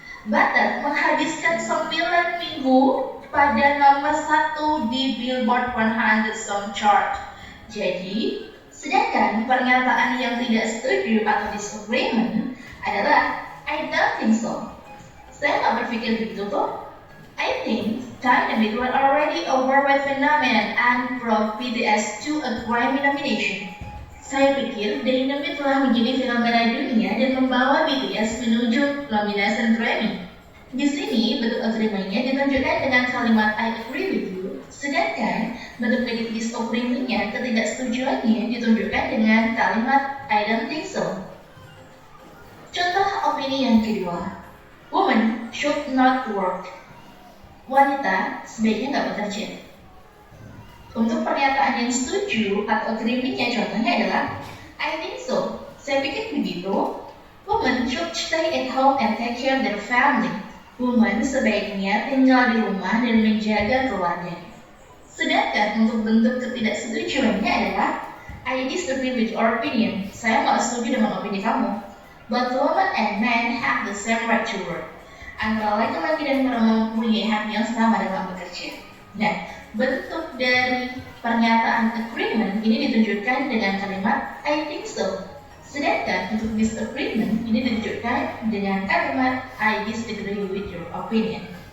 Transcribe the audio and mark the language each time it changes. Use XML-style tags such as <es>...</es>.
<id>Butter menghabiskan 9 minggu pada nomor 1 di Billboard 100 Song Chart. Jadi, sedangkan pernyataan yang tidak setuju atau disagreement adalah</id> <en>I don't think so.</en> <id>Saya nggak berpikir begitu kok.</id> <en>I think Dynamite were already a worldwide phenomenon and brought BTS to a Grammy nomination.</en> <id>Saya pikir Dynamite telah menjadi fenomena dunia dan membawa BTS menuju nominasi Grammy. Di sini bentuk agreement-nya ditunjukkan dengan kalimat</id> <en>I agree with you,</en> <id>sedangkan bentuk dari disagreement-nya, ketidaksetujuannya ditunjukkan dengan kalimat</id> <en>I don't think so.</en> <id>Contoh opini yang kedua,</id> <en>woman should not work.</en> <id>Wanita sebaiknya nggak bekerja. Untuk pernyataan yang setuju atau agreement-nya contohnya adalah</id> <en>I think so.</en> <id>Saya pikir begitu.</id> <en>Woman should stay at home and take care of their family.</en> <id>Woman sebaiknya tinggal di rumah dan menjaga keluarga. Sedangkan untuk bentuk ketidaksetujuannya adalah</id> <en>I disagree with your opinion.</en> <id>Saya nggak setuju dengan opini kamu.</id> <en>But women and men have the same right to work.</en> <id>Antara laki-laki dan perempuan mempunyai hak yang sama dalam bekerja. Nah, bentuk dari pernyataan agreement ini ditunjukkan dengan kalimat</id> <en>I think so.</en> <id>Sedangkan untuk disagreement ini ditunjukkan dengan kalimat</id> <en>I disagree with your opinion.</en>